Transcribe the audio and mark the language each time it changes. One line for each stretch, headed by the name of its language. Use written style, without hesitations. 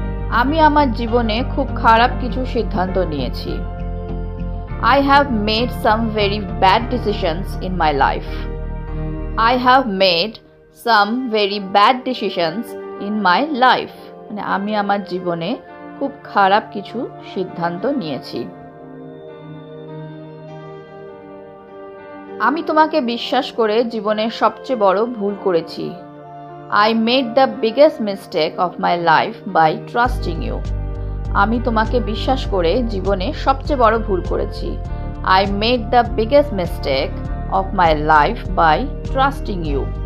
Bangla: আমি আমার জীবনে খুব খারাপ কিছু সিদ্ধান্ত নিয়েছি।
English: I have made some very bad decisions in my life. I have made some very bad decisions in my life.
Bangla: মানে আমি আমার জীবনে খুব খারাপ কিছু সিদ্ধান্ত নিয়েছি। আমি তোমাকে বিশ্বাস করে জীবনের সবচেয়ে বড় ভুল করেছি।
English: I made the biggest mistake of my life by trusting you.
Bangla: আমি তোমাকে বিশ্বাস করে জীবনে সবচেয়ে বড় ভুল করেছি।
English: I made the biggest mistake of my life by trusting you.